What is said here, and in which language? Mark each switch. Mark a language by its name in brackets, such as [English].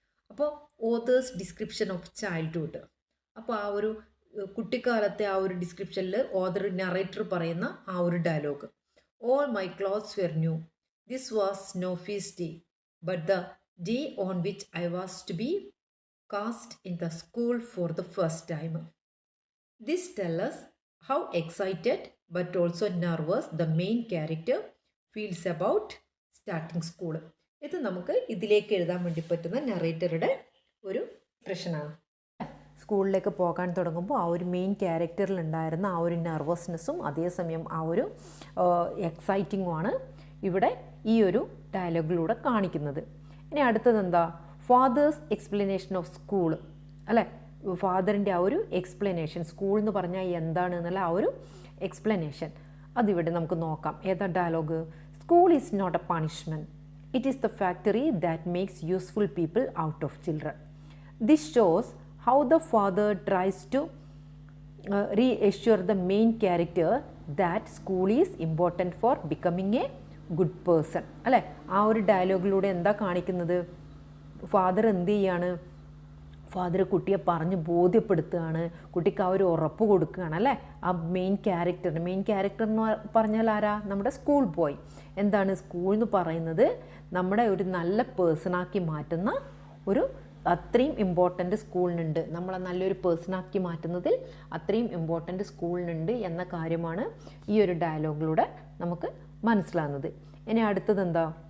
[English] അപ്പോൾ author's description of childhood. [Malayalam] അപ്പോൾ ആ ഒരു കുട്ടിക്കാലത്തെ ആ ഒരു ഡിസ്ക്രിപ്ഷനിൽ ഓതർ നറേറ്റർ പറയുന്ന ആ ഒരു dialogue, [English] All my clothes were new, this was no feast day but the day on which I was to be cast in the school for the first time. This tell us how excited but also nervous the main character feels about starting school. [Malayalam] ഇത് നമുക്ക് ഇതിലേക്ക് എഴുതാൻ വേണ്ടി പറ്റുന്ന നറേറ്ററുടെ ഒരു എക്സ്പ്രഷനാണ്. സ്കൂളിലേക്ക് പോകാൻ തുടങ്ങുമ്പോൾ ആ ഒരു മെയിൻ ക്യാരക്ടറിലുണ്ടായിരുന്ന ആ ഒരു നെർവസ്നെസ്സും അതേസമയം ആ ഒരു എക്സൈറ്റിങ്ങുമാണ് ഇവിടെ ഈ ഒരു ഡയലോഗിലൂടെ കാണിക്കുന്നത്. ഇനി അടുത്തത് എന്താ? ഫാദേഴ്സ് എക്സ്പ്ലനേഷൻ ഓഫ് സ്കൂൾ അല്ലേ, ഫാദറിൻ്റെ ആ ഒരു എക്സ്പ്ലനേഷൻ, സ്കൂൾ എന്ന് പറഞ്ഞാൽ എന്താണ് എന്നുള്ള ആ ഒരു എക്സ്പ്ലനേഷൻ അതിവിടെ നമുക്ക് നോക്കാം. ഏതാ dialogue? [English] School is not a punishment, it is the factory that makes useful people out of children. This shows how the father tries to reassure the main character that school is important for becoming a good person അല്ലേ. [Malayalam] ആ ഒരു ഡയലോഗിലൂടെ എന്താ കാണിക്കുന്നത്? Father എന്ത് ചെയ്യാണ്? Father കുട്ടിയെ പറഞ്ഞ് ബോധ്യപ്പെടുത്തുകയാണ്, കുട്ടിക്ക് ആ ഒരു ഉറപ്പ് കൊടുക്കുകയാണ് അല്ലേ. ആ മെയിൻ ക്യാരക്ടർ എന്ന് പറഞ്ഞാൽ ആരാ? നമ്മുടെ സ്കൂൾ ബോയ്. എന്താണ് സ്കൂൾ എന്ന് പറയുന്നത്? നമ്മുടെ ഒരു നല്ല പേഴ്സണാക്കി മാറ്റുന്ന ഒരു അത്രയും ഇമ്പോർട്ടൻ്റ് സ്കൂളിനുണ്ട്, നമ്മളെ നല്ലൊരു പേഴ്സണാക്കി മാറ്റുന്നതിൽ അത്രയും ഇമ്പോർട്ടൻ്റ് സ്കൂളിനുണ്ട് എന്ന കാര്യമാണ് ഈ ഒരു ഡയലോഗിലൂടെ നമുക്ക് മനസ്സിലാകുന്നത്. ഇനി അടുത്തത് എന്താ?